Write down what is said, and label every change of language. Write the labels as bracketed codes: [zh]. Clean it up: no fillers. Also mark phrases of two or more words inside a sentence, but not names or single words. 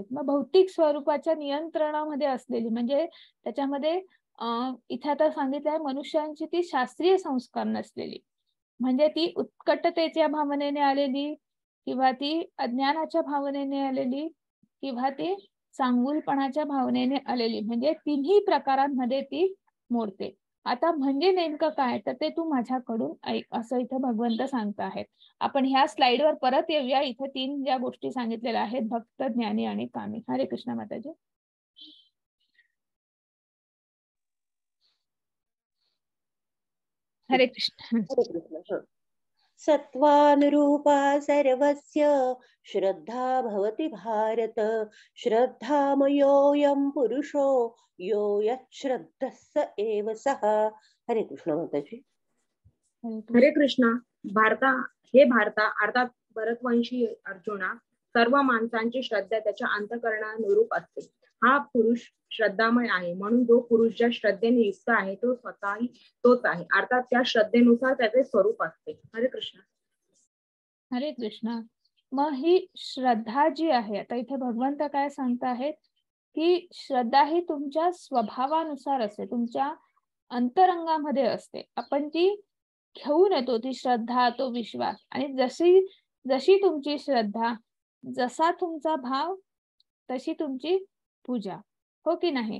[mr] मग भौतिक स्वरूपाच्या नियंत्रणामध्ये असलेली म्हणजे त्याच्यामध्ये इथे आता सांगितलं आहे मनुष्यांची ती शास्त्रीय संस्कार नसलेली, म्हणजे ती उत्कटतेच्या भावनेने आलेली किंवा ती अज्ञानाच्या भावनेने आलेली किंवा ती चांगुलपणाच्या भावनेने आलेली, म्हणजे तिन्ही प्रकारांमध्ये ती मोडते. आता म्हणजे नेमकं काय, तर ते तू माझ्याकडून ऐक, असं इथं भगवंत सांगत आहेत. आपण ह्या स्लाइडवर परत येऊया. इथे 3 ज्या गोष्टी सांगितलेल्या आहेत, भक्त, ज्ञानी आणि कामी. हरे कृष्ण माताजी. हरे कृष्ण. हरे कृष्ण. [sa] सत्त्वानुरूपा सर्वस्य श्रद्धा भवति भारत, श्रद्धामयोऽयं पुरुषो यो यच्छ्रद्धः स एव सः. [mr] हरे कृष्ण माताजी. हरे कृष्ण. भारता अर्थात भरतवंशी अर्जुना, सर्व माणसांची श्रद्धा त्याच्या अंतःकरणानुरूप असते. हा पुरुष श्रद्धामय आहे, म्हणून जो पुरुष ज्या श्रद्धेने युक्त आहे तो स्वतःही तोच आहे, अर्थात त्या श्रद्धेनुसार त्याचे स्वरूप असते. हरे कृष्ण. हरे कृष्ण. मग ही श्रद्धा जी आहे, आता इथे भगवंत काय सांगत आहेत की श्रद्धा ही तुमच्या स्वभावानुसार असते, तुमच्या अंतरंगामध्ये असते. आपण ती घेऊन येतो, ती श्रद्धा, तो विश्वास. आणि जशी जशी तुमची श्रद्धा, जसा तुमचा भाव, तशी तुमची पूजा, हो की नाही?